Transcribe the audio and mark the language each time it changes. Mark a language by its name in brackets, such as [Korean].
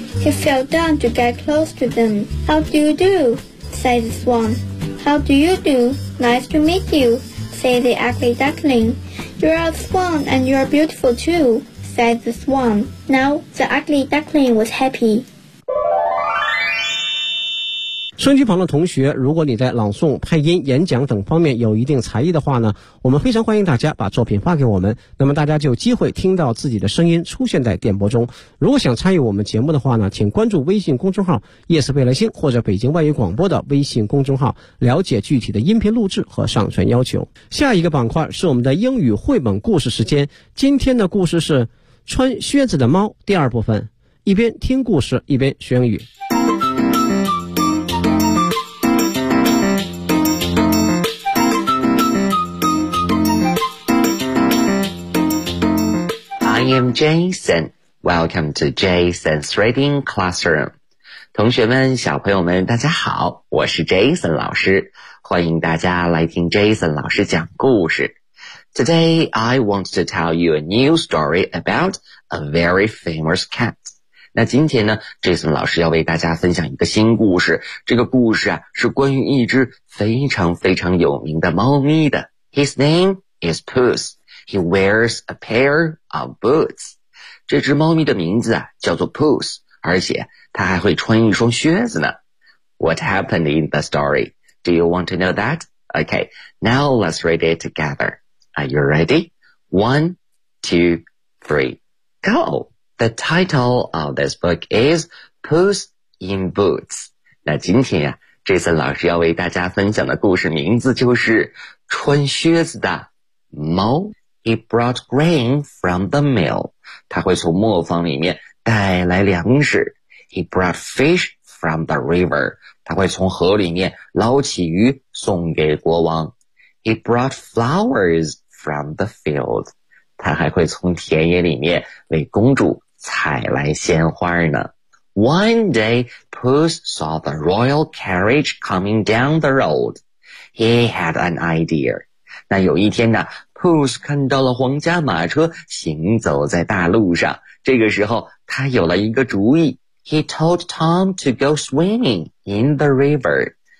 [English] He fell down to get close to them. How do you do? Said the swan. How do you do? Nice to meet you, said the ugly duckling. You are a swan and you are beautiful too, said the swan. Now the ugly duckling was happy. [Chinese] 收音机旁的同学，如果你在朗诵、配音、演讲等方面有一定才艺的话呢，我们非常欢迎大家把作品发给我们，那么大家就有机会听到自己的声音出现在电波中。如果想参与我们节目的话呢，请关注微信公众号夜色未来星或者北京外语广播的微信公众号，了解具体的音频录制和上传要求。下一个板块是我们的英语绘本故事时间，今天的故事是穿靴子的猫第二部分，一边听故事一边学英语。 [English] I am Jason. Welcome to Jason's Reading Classroom. [Chinese] 同学们，小朋友们，大家好，我是 Jason 老师，欢迎大家来听 Jason 老师讲故事。 [English] Today, I want to tell you a new story about a very famous cat. [Chinese] 那今天呢， Jason 老师要为大家分享一个新故事，这个故事啊，是关于一只非常非常有名的猫咪的。 [English] His name is Puss. He wears a pair of boots. [Chinese] 这只猫咪的名字、叫做 Puss, 而且它还会穿一双靴子呢。 [English] What happened in the story? Do you want to know that? Okay, now let's read it together. Are you ready? One, two, three, go! The title of this book is Puss in Boots. [Chinese] 那今天、这次老师要为大家分享的故事名字就是穿靴子的猫。 [English] He brought grain from the mill. [Chinese] 他会从磨坊里面带来粮食。 [English] He brought fish from the river. [Chinese] 他会从河里面捞起鱼送给国王。 [English] He brought flowers from the field. [Chinese] 他还会从田野里面为公主采来鲜花呢。 [English] One day, Puss saw the royal carriage coming down the road. He had an idea. [Chinese] 那有一天呢，Puss 看到了皇家马车行走在大路上，这个时候他有了一个主意。 [English] He told Tom to go swimming in the river.